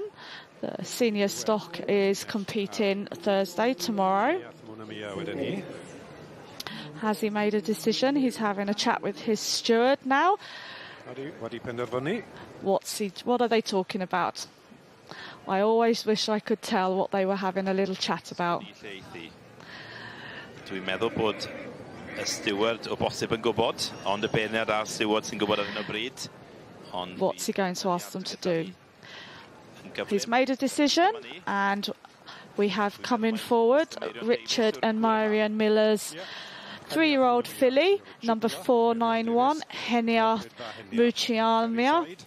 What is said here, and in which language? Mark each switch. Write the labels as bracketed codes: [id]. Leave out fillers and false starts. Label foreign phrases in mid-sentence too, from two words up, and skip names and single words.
[en] The senior stock is competing Thursday, tomorrow. Has he made a decision? He's having a chat with his steward now. What are they talking about? I always wish I could tell what they were having a little chat about. [cy] Dwi'n meddwl bod y steward o bosib yn gwybod, ond y beirniad a'r steward sy'n gwybod ar hyn o bryd. [en] What's he going to ask them to do? He's made a decision, and we have coming forward Richard and Marion Miller's 3-year-old filly, number 491, Henia Mucialmia.